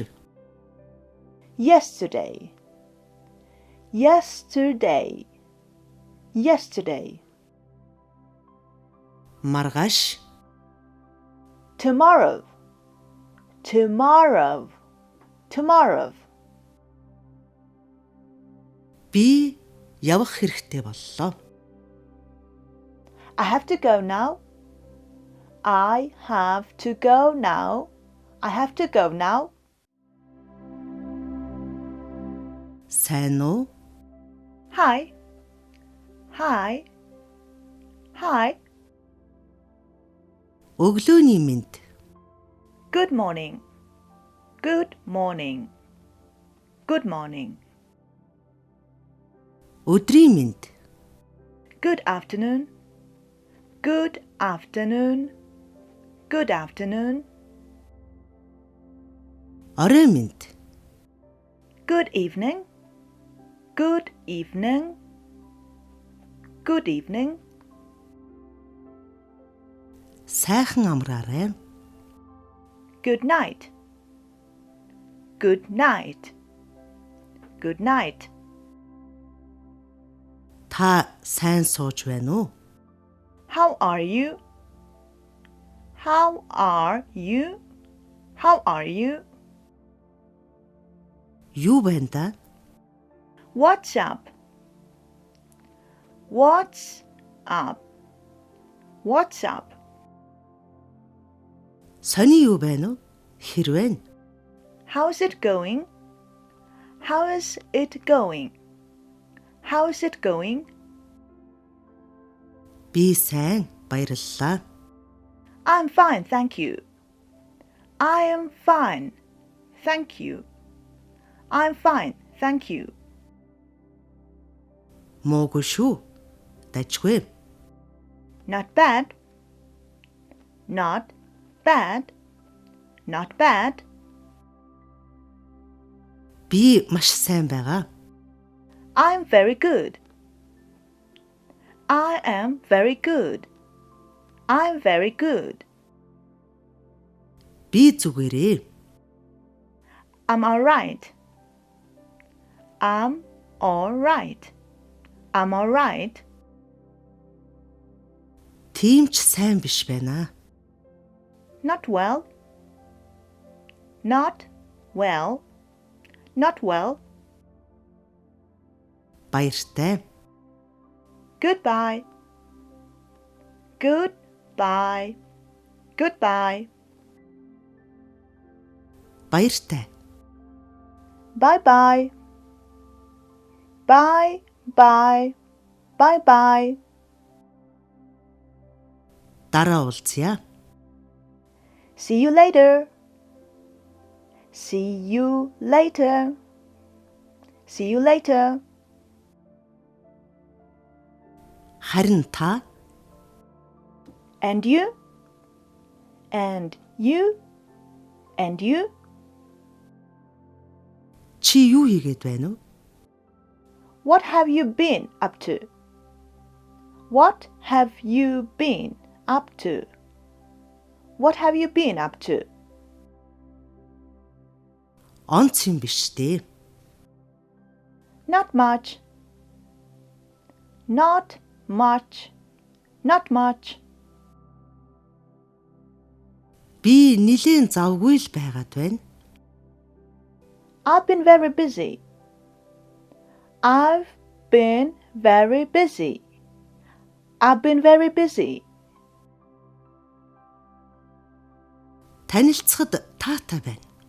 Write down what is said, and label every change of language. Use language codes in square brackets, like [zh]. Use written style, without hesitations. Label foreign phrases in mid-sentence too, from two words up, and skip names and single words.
[en] Yesterday Yesterday Yesterday [mn] маргааш [en] Tomorrow Tomorrow Tomorrow [mn] би явах хэрэгтэй боллоо. [en] I have to go now. I have to go now. I have to go now. [mn] Сайн уу? [en] Hi. Hi. Hi. [mn] Өглөөний мэнд. [en] Good morning. Good morning. Good morning. [mn] Өдрийн мэнд. [en] Good afternoon. Good afternoon. Good afternoon. [mn] Орой мэнд. [en] Good evening. Good evening. Good evening. [mn] Сайхан амраарай. [en] Good night. Good night. Good night. [mn] Та сайн сууж байна уу? [en] How are you? How are you? How are you? [mn] Юу байна да? [en] What's up? What's up? What's up? [mn] Сони юу байна уу? Хэрвээ [en] How's it going? How is it going? How is it going? [mn] би сайн баярлалаа. [en] I'm fine, thank you. I am fine, thank you. I'm fine, thank you. [mn] Муугүй шүү. Дажгүй. [en] Not bad. Not bad. Not bad. [mn] Би маш сайн байгаа. [en] I'm very good. I am very good. I'm very good. [mn] Би зүгээрээ. [en] I'm all right. I'm all right. I'm all right. [mn] Тийм ч сайн биш байна. [en] Not well. Not well. Not well. [mn] Баяртай. [en] Goodbye. Goodbye. Goodbye. [mn] Баяртай. [en] Bye-bye. Bye-bye. Bye-bye. [mn] Дараа уулзъя. [en] See you later. See you later. See you later. [mn] Харин та [en] And you? And you? And you? [mn] чи юу хийгээд байна уу? [en] What have you been up to? What have you been up to? What have you been up to? [mn] Онц юм биш дээ. [en] Not much. Not much. Not much. [mn] Би нилээн завгүй л байгаад байна. [en] I've been very busy. I've been very busy. I've been very busy. [mn] Танилцахад таатай байна.